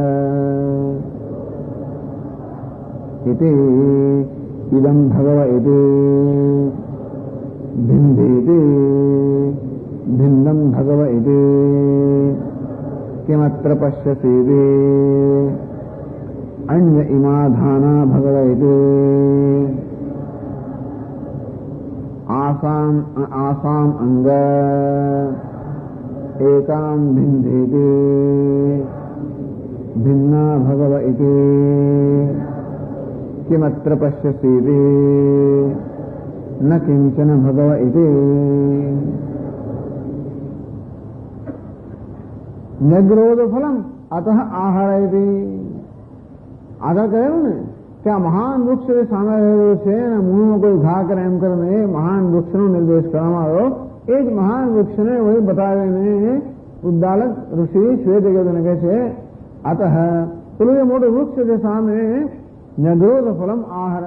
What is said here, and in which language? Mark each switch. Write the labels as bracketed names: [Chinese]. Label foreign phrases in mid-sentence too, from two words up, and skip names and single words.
[Sanskrit] ઇતિ ઇદમ ભગવ ઇતિ ભિન્દિતિ ભિન્દમ ભગવ ઇતિ કિમત્ર પશ્યસીતિ અન્ય ઇમા ધાના ભગવ ઇતિ આસામ અંગ एकाम भिन्देति भिन्ना भगव इति किमत्र पश्यसीति न किंचन भगव इति न्यग्रोध फलम अतः आहारयति. [Gujarati] આગળ કહ્યું ને કે આ મહાન વૃક્ષ સામે રહેલું છે અને મૂળમાં કોઈ ઘા કરે એમ કરીને મહાન વૃક્ષનો નિર્દેશ કરવામાં આવ્યો. એ જ મહાન વૃક્ષને વહી બતાવીને ઉદ્દાલક ઋષિ શ્વેતકેતુને કહે છે અતઃ પેલું જે મોટું વૃક્ષ છે સામે [Sanskrit] ન્યગ્રોધ ફલમ આહાર.